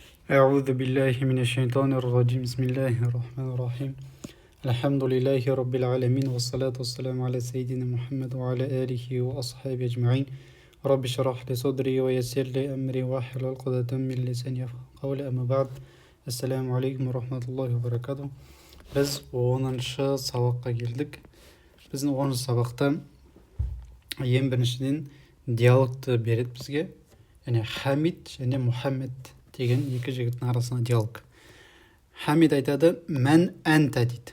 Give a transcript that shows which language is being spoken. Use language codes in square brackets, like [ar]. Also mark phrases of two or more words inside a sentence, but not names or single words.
[ar] أعوذ بالله من الشيطان الرجيم بسم الله الرحمن الرحيم الحمد لله رب العالمين والصلاة والسلام على سيدنا محمد وعلى آله وأصحابه أجمعين رب اشرح لي صدري ويسر لي أمري واحلل عقدة من لساني يفقهوا قولي أما بعد السلام عليكم ورحمة الله وبركاته. [kk] Biz 10-шы сабаққа келдік. Біздің 10-шы сабақта ең біріншіден диалогты береді бізге. Яғни Хамид және Мұхаммед деген екі жігіттің арасында диалог. Хамид айтады, [ar] من أنت [kk] дейді.